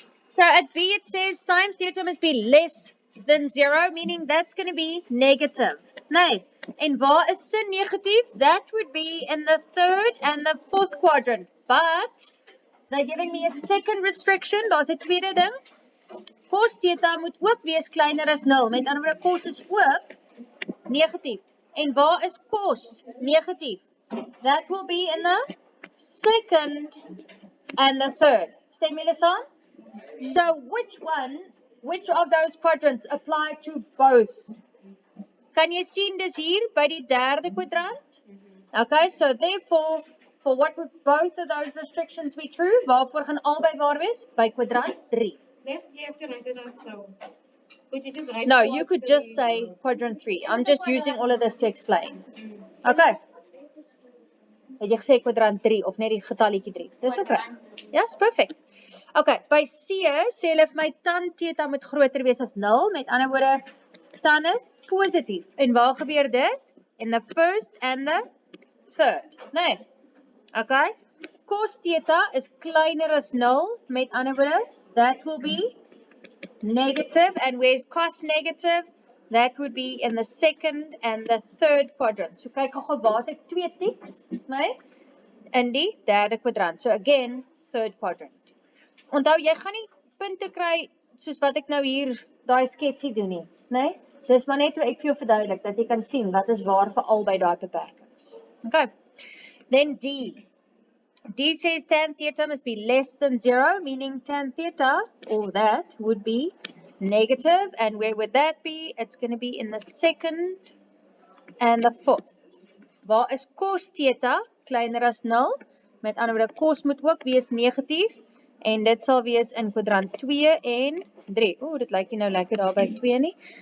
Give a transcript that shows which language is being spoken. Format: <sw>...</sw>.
<en>So at B it says sine theta must be less than 0, meaning that's going to be negative.</en> <af>Nee, en waar is sin negatief?</af> <en>That would be in the third and the fourth quadrant. But they're giving me a second restriction.</en> <af>Daar's 'n tweede ding. Cos theta moet ook wees kleiner as 0. Met ander woorde, cos is ook negatief. En waar is cos negatief?</af> <en>That will be in the second and the third.</en> <af>Stem julle saam?</af> <en>So which of those quadrants apply to both?</en> <af>Kan jy sien dis hier by die derde kwadrant?</af> <en>Okay, so therefore, for what would both of those restrictions be true?</en> <af>Waarvoor gaan albei waar wees? By kwadrant 3.</af> <en>Left, you have to write it out so. Could you just write No, quad you could three? just say quadrant 3. I'm just using all of this to explain.</en> <af>Okay. Het jy gesê kwadrant 3 of net die getalletjie 3? Dis ook reg. Ja, is perfect. Okay, by C sê hulle vir my tan theta moet groter wees as 0. Met ander woorde, tan is positief. En waar gebeur dit?</af> <en>In the first and the third.</en> <af>Nee. Okay. Cos theta is kleiner as 0. Met ander woorde,</af> <en>that will be negative. And where's cos negative? That would be in the second and the third quadrant.</en> <af>So kyk gou waar het ek twee tiks, nee? In die derde kwadrant.</af> <en>So again, third quadrant.</en> <af>Onthou, jy gaan nie punte kry soos wat ek nou hier daai sketsie doen nie, nee? Dis maar net hoe ek vir jou verduidelik dat jy kan sien wat is waar vir albei daai beperkings.</af> <en>Okay. Then D. D says tan theta must be less than 0, meaning tan theta, or that, would be negative. And where would that be? It's going to be in the second and the fourth.</en> <af>Waar is cos theta kleiner as 0? Met ander woorde, cos moet ook wees negatief. En dit sal wees in kwadrant 2 en 3. Oeh, dit lyk nie nou lekker daar by 2 nie.</af>